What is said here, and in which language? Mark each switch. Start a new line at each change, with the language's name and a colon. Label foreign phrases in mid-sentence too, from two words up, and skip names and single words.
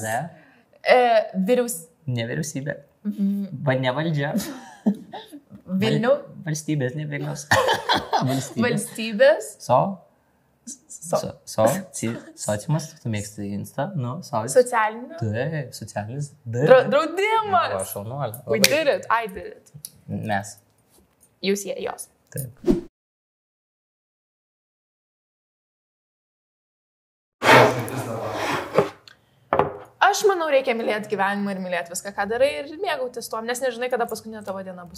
Lithuanian: Nevyriausybė. Ne valdžia. Vilnių. Valstybės, ne Vilnius. Valstybės. Sociumas, tu mėgsti Insta, Socialinių. Taip, socialinis. Draudimas. O, šaunuolė.
English: We did it, I did it.
Lithuanian: Mes. Jūs jos. Taip. Aš manau, reikia mylėti gyvenimą ir mylėti viską, ką darai ir mėgautis tuom, nes nežinai, kada paskutinė tavo diena bus.